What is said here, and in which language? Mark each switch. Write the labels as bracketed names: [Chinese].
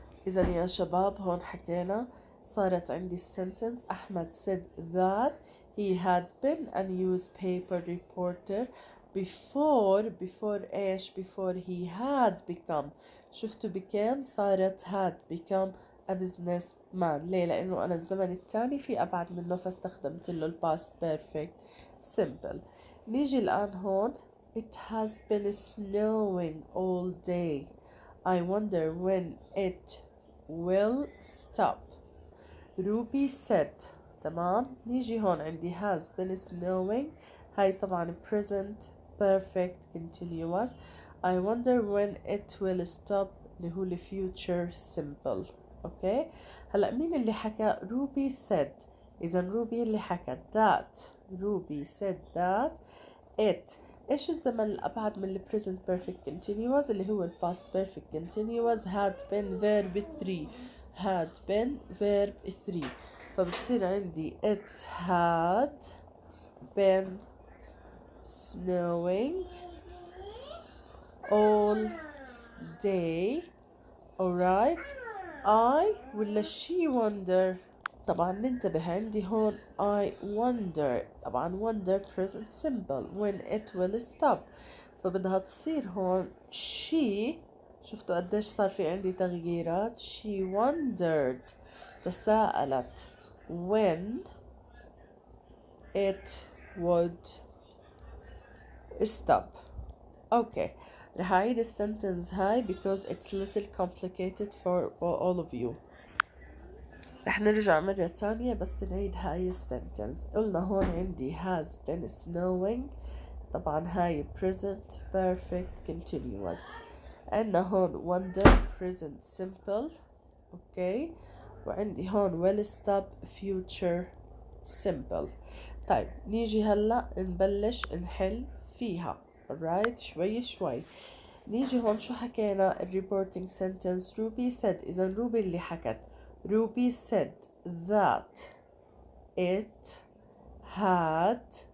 [Arabic] إذا يا شباب هون حكينا صارت عندي السنتنس [English] Ahmed said that he had been a newspaper reporter before إيش before he had become. شفتوا became صارت had become a businessman. [Arabic] ليه؟ لأنه أنا الزمن التاني في أبعد منه فاستخدمت له past perfect simple. [English] نيجي الآن هون it has been snowing all day. I wonder when it will stop. Ruby said. تمام. [Arabic] نيجي هون عندي has been snowing. هاي طبعا present perfect continuous. [English] I wonder when it will stop [Arabic] اللي هو [English] future simple. Okay. [Arabic] هلا مين اللي حكى؟ Ruby said. إذا Ruby اللي حكى that. [English] Ruby said that it. [Arabic] إيش الزمن الأبعد من ال present perfect continuous اللي هو ال past perfect continuous [English] had been verb 3. had been verb 3. [Arabic] فبتصير عندي [English] it had been snowing all day. alright. I ولا she wonder. [Arabic] طبعا ننتبه عندي هون I wonder. [English] طبعا wonder present simple when it will stop. [Arabic] فبدها تصير هون [English] she. [Arabic] شفتوا قديش صار في عندي تغييرات. [English] she wondered تساءلت when it would stop. okay. [Arabic] رح أعيد السنتنس هاي [English] because it's little complicated for all of you. [Arabic] رح نرجع مرة تانية بس نعيد هاي السنتنس. قلنا هون عندي has been snowing. طبعا هاي present perfect continuous. [English] عندنا هون wonder present simple. Okay. وعندي هون will stop future simple. [Arabic] طيب نيجي هلا نبلش نحل فيها. alright. شوي شوي. نيجي هون شو حكينا reporting sentence. [English] Ruby said. [Arabic] إذا Ruby اللي حكت. [English] Ruby said that it had.